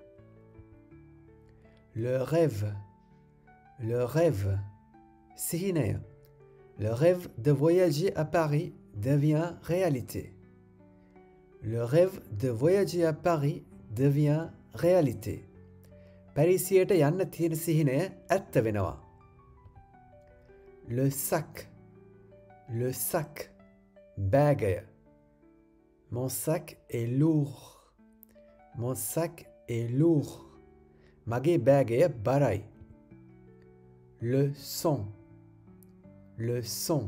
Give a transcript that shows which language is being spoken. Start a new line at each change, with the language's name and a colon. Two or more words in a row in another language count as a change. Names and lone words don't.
French: Le rêve. Le rêve.
Sinhala: Sihinaya.
French: Le rêve de voyager à Paris devient réalité. Le rêve de voyager à Paris devient réalité.
Sinhala: පැරිසියට යන්න තියෙන සිහිනය ඇත්ත වෙනවා.
French: Le sac. Le sac. Bagaya. Mon sac est lourd. Mon sac est lourd.
Sinhala: මගේ බෑගය බරයි.
French: Le son. Le son.